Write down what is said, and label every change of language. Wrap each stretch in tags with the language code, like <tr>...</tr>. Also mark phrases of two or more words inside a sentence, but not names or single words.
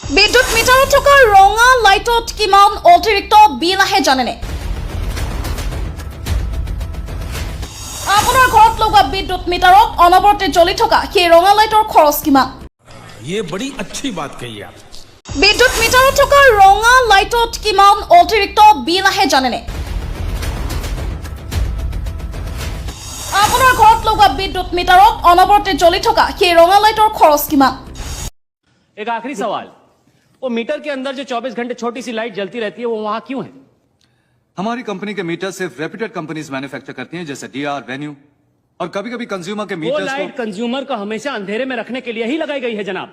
<as>বিদ্যুৎ মিটাৰত থকা ৰঙা লাইটত কিমান অতিৰিক্ত বিল আহে জানেনে? আপোনাৰ ঘৰত লগোৱা বিদ্যুৎ মিটাৰত অনবৰতে জ্বলি থকা সেই ৰঙা লাইটৰ খৰচ কিমান?</as> <hi>ये बड़ी अच्छी बात कही आप।</hi> <as>বিদ্যুৎ মিটাৰত থকা ৰঙা লাইটত কিমান অতিৰিক্ত বিল আহে জানেনে? আপোনাৰ ঘৰত লগোৱা বিদ্যুৎ মিটাৰত অনবৰতে জ্বলি থকা সেই ৰঙা লাইটৰ খৰচ কিমান?</as> <hi>एक आखिरी सवाल, वो मीटर के अंदर जो 24 घंटे छोटी सी लाइट जलती रहती है वो वहां क्यों है? हमारी कंपनी के मीटर सिर्फ</hi> <en>reputed companies</en> <hi>मैन्युफैक्चर करती हैं, जैसे डीआर, वेन्यू, और कभी-कभी कंज्यूमर के वो मीटर्स लाइट को कंज्यूमर को हमेशा अंधेरे में रखने के लिए ही लगाई गई है जनाब।</hi>